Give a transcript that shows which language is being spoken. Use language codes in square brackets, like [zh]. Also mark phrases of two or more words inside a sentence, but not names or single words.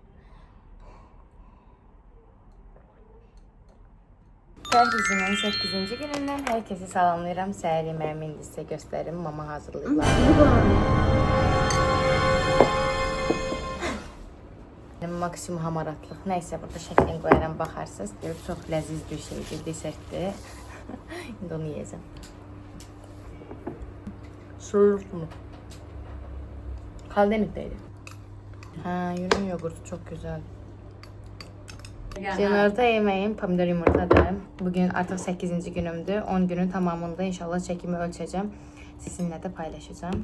[az] Pəhrizimin 8-ci günündən hər kəsi salamlayıram. Səhər yeməyimi indi sizə göstərim. Mama hazırlayırlar. Maksimum hamaratlıq. Nəysə burada şəklini qoyaram, baxarsınız. Çox ləziz bir şeydir, desertdir. İndi onu yiyəcəm. [tr] Soğuk mu? Kaldenit'teydi. Ha, Yunan yoğurtu çok güzel. [az] Günorta yemeğim pomidor yumurtadır. [tr] Bugün artık 8. günümdür. 10 günün tamamında inşallah çekimi ölçeceğim. Sizinle de paylaşacağım.